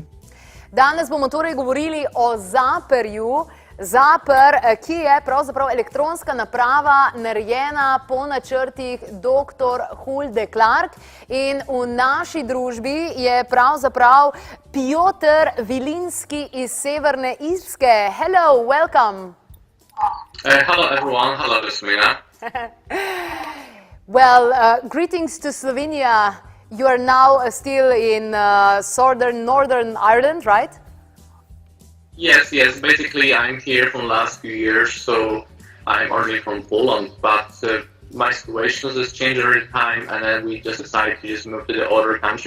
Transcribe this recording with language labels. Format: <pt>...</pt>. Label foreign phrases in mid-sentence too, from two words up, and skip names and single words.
<sl>Danes bomo torej govorili o Zapperju. Zapper, ki je pravzaprav elektronska naprava, narejena po načrtih dr. Hulde Clark, in v naši družbi je pravzaprav Piotr Vilinski iz Severne Irske.</sl> <en>Hello, welcome. Hello everyone, hello Slovenia. Well, greetings to Slovenia. You are now still in northern Ireland, right? Yes, basically I'm here from the last few years, so I'm originally from Poland, but my situation has changed every time, and then we just decided to just move to the other country.</en>